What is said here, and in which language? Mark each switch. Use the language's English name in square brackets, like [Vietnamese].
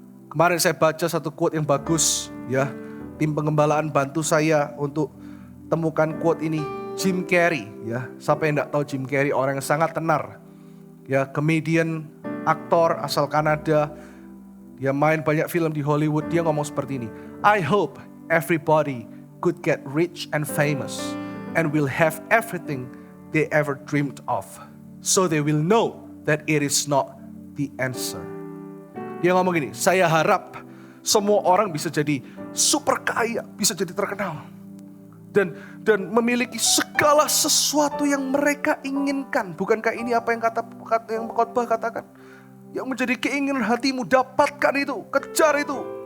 [Indonesian] Kemarin saya baca satu quote yang bagus, ya. Tim pengembalaan bantu saya untuk temukan quote ini. Jim Carrey, ya. Siapa yang tidak tahu Jim Carrey, orang yang sangat tenar, ya, comedian, aktor asal Kanada. Dia main banyak film di Hollywood. Dia ngomong seperti ini. [English] I hope everybody could get rich and famous and will have everything they ever dreamed of, so they will know that it is not the answer. [Indonesian] Dia ngomong gini, saya harap semua orang bisa jadi super kaya, bisa jadi terkenal. Dan memiliki segala sesuatu yang mereka inginkan. Bukankah ini apa yang yang khotbah katakan? Yang menjadi keinginan hatimu, dapatkan itu, kejar itu.